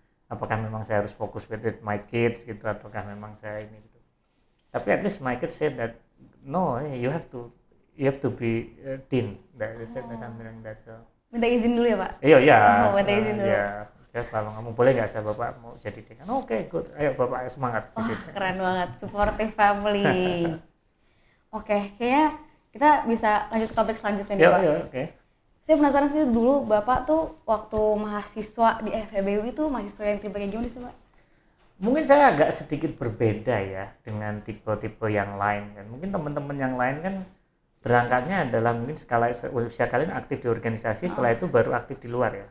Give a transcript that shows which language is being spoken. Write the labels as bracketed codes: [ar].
[id] Apakah memang saya harus fokus [en] with my kids [id] gitu, ataukah memang saya ini gitu. Tapi [en] at least my kids said that no, you have to be dean. That is something like that. So [id] minta izin dulu ya Pak? Iya. Minta izin dulu. Ya selalu ngomong, boleh nggak saya Bapak mau jadi dekan? Oke, good. Ayo Bapak semangat. Keren banget, supportive family. Oke, kayaknya kita bisa lanjut ke topik selanjutnya nih Pak. Oke. Saya penasaran sih dulu Bapak tuh waktu mahasiswa di FEBU itu mahasiswa yang tipe kayak gimana sih Pak? Mungkin saya agak sedikit berbeda ya dengan tipe-tipe yang lain kan. Mungkin teman-teman yang lain kan berangkatnya adalah mungkin skala usia kalian aktif di organisasi, setelah itu baru aktif di luar ya.